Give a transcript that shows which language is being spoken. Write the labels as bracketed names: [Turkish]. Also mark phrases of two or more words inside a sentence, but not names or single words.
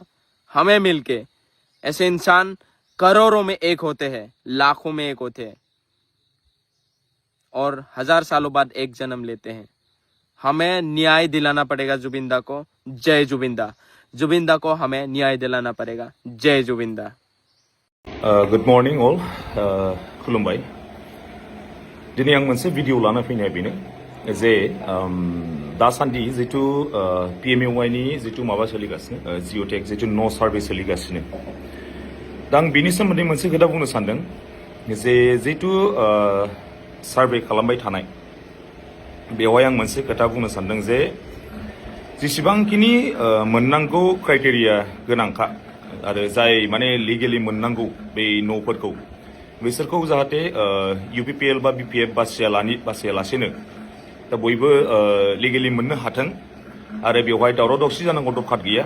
[Hindi] हमें मिलके, ऐसे इंसान करोड़ों में एक होते हैं, लाखों में एक होते हैं और 1000 सालों बाद एक जन्म लेते हैं। हमें न्याय दिलाना पड़ेगा जुबिंदा को। जय जुबिंदा। जुबिंदा को हमें न्याय दिलाना पड़ेगा। जय जुबिंदा। [English] good morning all, [Bodo] खुलुमबाय। दिनै आं मोनसे भिडिअ लाना फैनाया बेनो जे दासान्दि जितु PMUI नि जितु माबा सोलिगासिनो, जिअ'टेक जितु न' सार्भे सोलिगासिनो, दा आं बिनि सोमोन्दै मोनसे खोथा बुंनो सानदों जे जितु सार्भे खालामबाय थानाय, बेवहाय आं मोनसे खोथा बुंनो सानदों जे जेसेबांखिनि मोननांगौ क्राइटेरिया गोनांखा आरो जाय माने लिगेलि मोननांगौ बे न'फोरखौ, बिसोरखौ जाहाथे UPPL बा BPF बासियालासेनो दा बयबो लिगेलि मोननो हाथों आरो बेवहाय दावराव दावसि जानांगौ दरखार गैया।